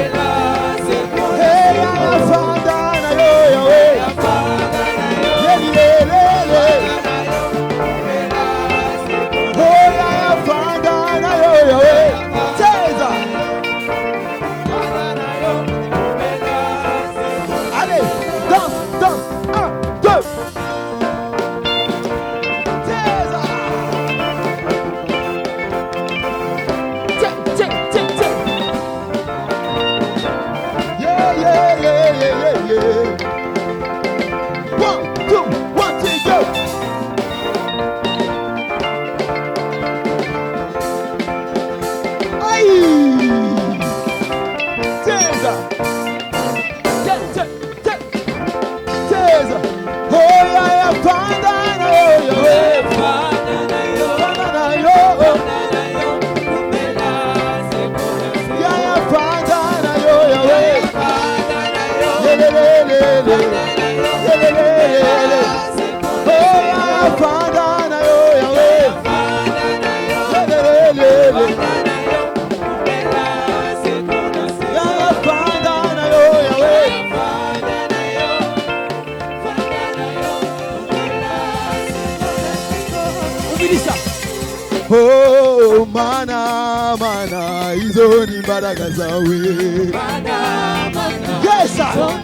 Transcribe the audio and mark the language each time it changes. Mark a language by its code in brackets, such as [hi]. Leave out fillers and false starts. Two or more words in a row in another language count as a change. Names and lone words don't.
[ln] hey afanda na yoya we yelelele hona afanda na yoya we teza [fr] allez danse danse [ln] 1 2 teza yeah. [en] 1 2 1 2 go. Aïe. [ln] Teza. Teza. [en] Oh yeah, yeah, [ln] panda na yo yo. Panda na yo. [en] Yeah, yeah, [ln] panda na yo yo. Lelelelele. Lelelelele. [en] Oh yeah, [ln] panda na yo yo. Lelelelele. Yeah, panda na yo yo. [sw] Oh mana mana izo ni baraka zawe [en] yes sir.